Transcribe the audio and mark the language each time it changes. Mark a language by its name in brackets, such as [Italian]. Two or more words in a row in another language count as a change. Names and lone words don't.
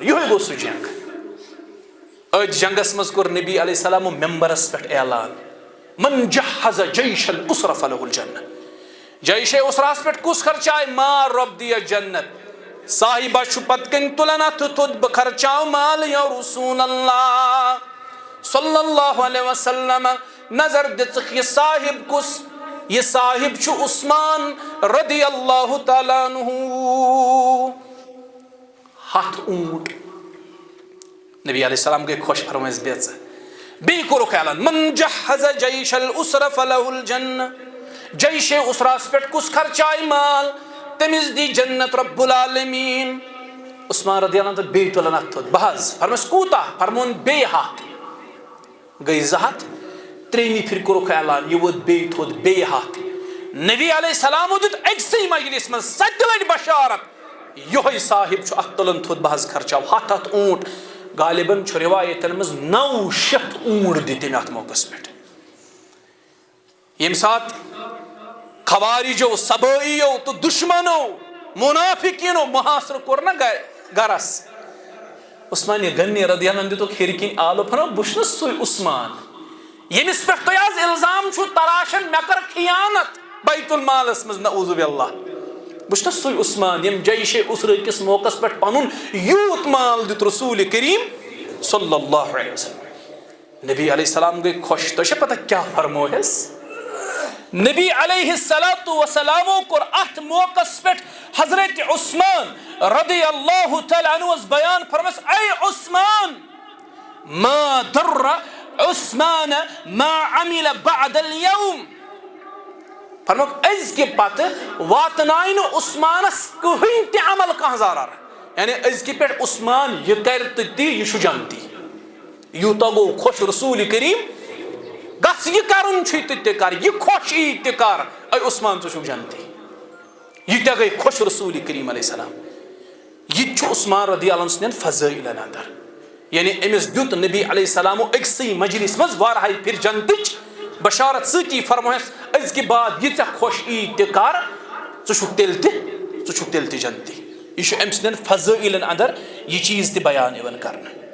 [Kashmiri] یِہوٚے گوٚو سُہ جنگ. أتھۍ جنگس منٛز کوٚر نبی علیہ السلامو ممبرس پٮ۪ٹھ اعلان [Arabic] من جہز جیش الاسرہ فلہ الجنہ. [Kashmiri] جیش اسراہس پٮ۪ٹھ کُس خرچایہِ مال رۄب دِیَس جنت. صاحبہ چھُ پتہٕ کَنۍ تُلان اَتھٕ تھوٚد بہٕ خرچاو مال [Arabic] یا رسول اللہ صلی اللہ علیہ وسلم. [Kashmiri] نظر دِژٕکھ یہِ صاحب کُس یہ صاحب چھُ عثمان [Arabic] رضی اللہ تعالیٰ عنہ. [Kashmiri] 7 اونٹ. نبی [Arabic] علیہ السلام [Kashmiri] گٔے خۄش فرمٲیس بیٚژٕ. بیٚیہِ کوٚرُکھ اعلان [Arabic] من جہز جیش الاسرہ فلہ الجنہ. [Kashmiri] جیش اسراہس پٮ۪ٹھ کُس خرچایہِ مال تٔمِس دی جنت [Arabic] رب العالمیٖن. [Kashmiri] عثمان [Arabic] رضی اللہ عنہ [Kashmiri] بیٚیہِ تُلان اَتھٕ تھوٚد بہٕ حظ فرمٲیس کوٗتاہ فرمووُن بیٚیہِ 100. گٔے 200 تریمی پھر کورک اعلان یہ ووت بیٚیہِ تھوٚد بیٚیہِ ہاتھ نبی [Arabic] علیہ السلام [Kashmiri] دیُت أکسٕے مجلس منٛز 7 لٹہِ بشارت یہوے صاحب چھُ اتھ تُلن تھوٚد بہٕ حظ خرچاو 7 اوٗنٹ غالباً چھُ رِوایتن منٛز 900 اوٗنٹ دِتۍ تٔمۍ اتھ موقعس پٮ۪ٹھ ییٚمہِ ساتہٕ خوارجو صبٲئیو تہٕ دُشمنو منافقیٖنو محاصرٕ کوٚر نا گرس عثمان غنی [Arabic] رضی اللہ عنہ [Kashmiri] دِتُکھ ہیٚرِ کِنۍ آلہٕ فرموو بہٕ چھُس سُے عثمان ییٚمِس پٮ۪ٹھ تُہۍ آز الزام چھُو تراشن مےٚ کٔر خیانت بیت المالس منٛز [Arabic] نعوذ باللہ [Kashmiri] بہٕ چھُس سُے عثمان ییٚمۍ جیشے اسرا کِس موقعس پٮ۪ٹھ پنُن یوٗت مال دیُت رسول کریم [Arabic] صلی اللہ علیہ وسلم [Kashmiri] نبی [Arabic] علیہ السلام [Kashmiri] گٔے خۄش تۄہہِ چھا پتہ کیٛاہ فرموہس نبی علیہ الصلوۃ والسلامو کوٚر اتھ موقعس پٮ۪ٹھ حضرت عثمان [Arabic] رضی اللہ تعالیٰ [Kashmiri] عنہس بیان فرمس اے عثمان [Arabic] ما ضر عثمان ما عمل بعد [Kashmiri] اليوم فرموک أزکہِ پتہٕ واتنایہِ نہٕ عثمانس کٕہٕنۍ تہِ عمل کانٛہہ ضرر یعنی أزکہِ پٮ۪ٹھ عثمان یہِ کرِ تہٕ تی یہِ چھُ جنتی یوٗتاہ گوٚو خۄش رسول کریم گژھ یہِ کرُن چھُے تہٕ تہِ کر یہِ خۄش یی تہِ کر اے عثمان ژٕ چھُکھ جنتی ییٖتیاہ گٔے خۄش رسول کریم [Arabic] علیہ السلام [Kashmiri] یہ چھُ عثمان [Arabic] رضی اللہ عنہ [Kashmiri] سٕنٛدٮ۪ن فضٲیلن اندر یعنی أمِس دیُت نبی [Arabic] علیہ السلامو [Kashmiri] أکسٕے مجلس منٛز واریاہہِ پھِرِ جنتٕچ بشارت سۭتی فرموہس أزکہِ بعد یہِ ژےٚ خۄش یی تہِ کر ژٕ چھُکھ تیٚلہِ تہِ جنتی یہ چھُ أمۍ سٕنٛدٮ۪ن فضٲیلن اندر یہ چیٖز تہِ بیان یِوان کرنہٕ